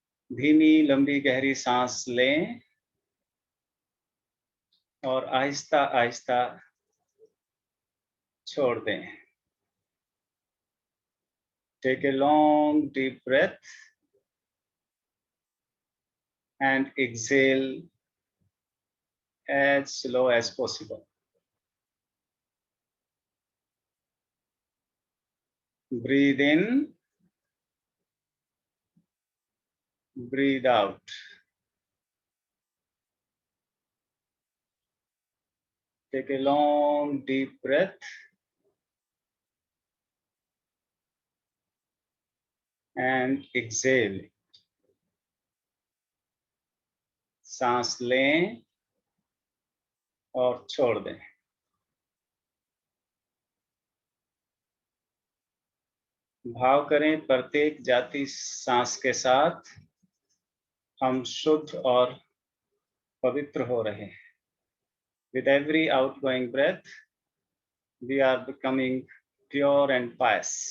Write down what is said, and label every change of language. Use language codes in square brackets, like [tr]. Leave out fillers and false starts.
[hi] धीमी लंबी गहरी सांस लें और आहिस्ता आहिस्ता छोड़ दें। [en] Take a long deep breath and exhale as slow as possible. Breathe in, breathe out. Take a long deep breath and exhale. [hi] सांस लें और छोड़ दें। भाव करें प्रत्येक जाती सांस के साथ हम शुद्ध और पवित्र हो रहे हैं। [en] With every outgoing breath, we are becoming pure and pious.